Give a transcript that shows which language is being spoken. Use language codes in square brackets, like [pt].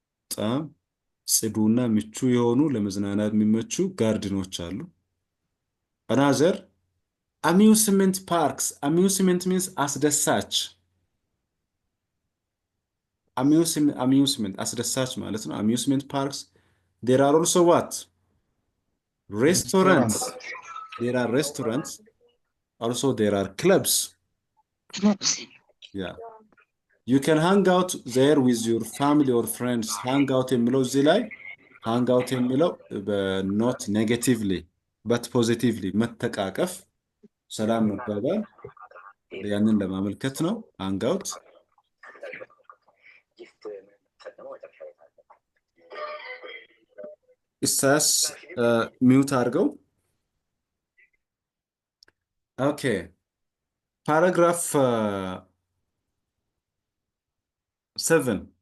[am] በጣም ጽዱና ምቹ የሆኑ ለመዝናናት የሚመቹ ጋርድኖች አሉ። Another? [en] Amusement parks. Amusement means አስደሳች። Amusement [am] አስደሳች ማለት ነው። [en] Amusement parks. There are also what? Restaurants. There are restaurants. Also there are clubs. Yeah. You can hang out there with your family or friends. [am] Hang out የሚለው እዚህ ላይ hang out የሚለው [en] not negatively but positively [am] መተቃቀፍ፣ ሰላም መባባል ያንን ለማመልከት ነው። hang out ኢሳያስ ሚውት አድርገው። ኦኬ ፓራግራፍ 7